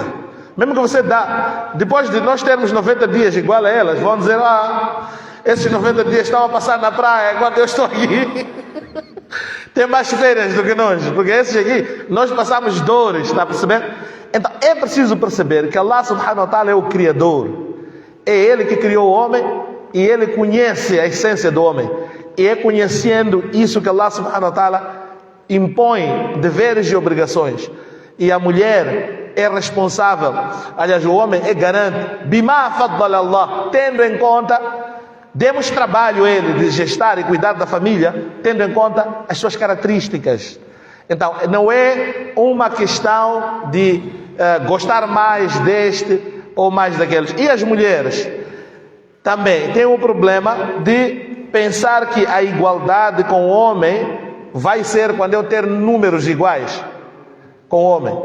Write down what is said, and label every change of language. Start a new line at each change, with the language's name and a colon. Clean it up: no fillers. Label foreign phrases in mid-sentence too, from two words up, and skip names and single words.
Portuguese: Mesmo que você dá, depois de nós termos 90 dias igual a elas, vão dizer, esses 90 dias estão a passar na praia enquanto eu estou aqui. Tem mais férias do que nós, porque esses aqui, nós passamos dores, está a perceber? Então é preciso perceber que
Arabic: الله سبحانه وتعالى
Portuguese: é o Criador. É Ele que criou o homem e Ele conhece a essência do homem. E é conhecendo isso que
Arabic: الله سبحانه وتعالى
Portuguese: impõe deveres e obrigações. E a mulher é responsável. Aliás, o homem é garante.
Arabic: بما فضل الله,
Portuguese: tendo em conta, demos trabalho a ele de gestar e cuidar da família, tendo em conta as suas características. Então, não é uma questão de gostar mais deste ou mais daqueles. E as mulheres também têm um problema de pensar que a igualdade com o homem vai ser quando eu ter números iguais com o homem.